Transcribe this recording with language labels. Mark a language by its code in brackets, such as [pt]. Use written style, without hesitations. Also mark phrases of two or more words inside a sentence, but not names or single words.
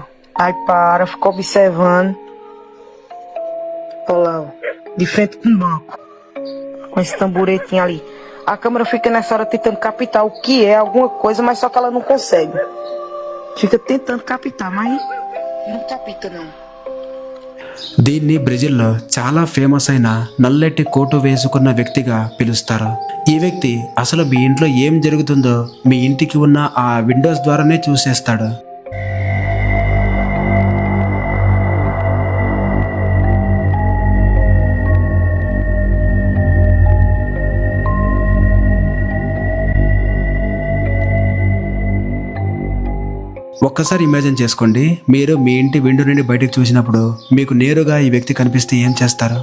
[pt] Aí para, fica observando. Olha lá, ó. De frente com o banco. Com esse tamboretinho ali. A câmera fica nessa hora tentando captar o que é alguma coisa, mas só que ela não consegue. Fica tentando captar, mas não capta não. [te] దీన్ని బ్రెజిల్లో చాలా ఫేమస్ అయిన నల్లటి కోటు వేసుకున్న వ్యక్తిగా పిలుస్తారు. ఈ వ్యక్తి అసలు మీ ఇంట్లో ఏం జరుగుతుందో మీ ఇంటికి ఉన్న ఆ విండోస్ ద్వారానే చూసేస్తాడు. ఒక్కసారి ఇమాజిన్ చేసుకోండి, మీరు మీ ఇంటి విండో నుండి బయటకు చూసినప్పుడు మీకు నేరుగా ఈ వ్యక్తి కనిపిస్తే ఏం చేస్తారు?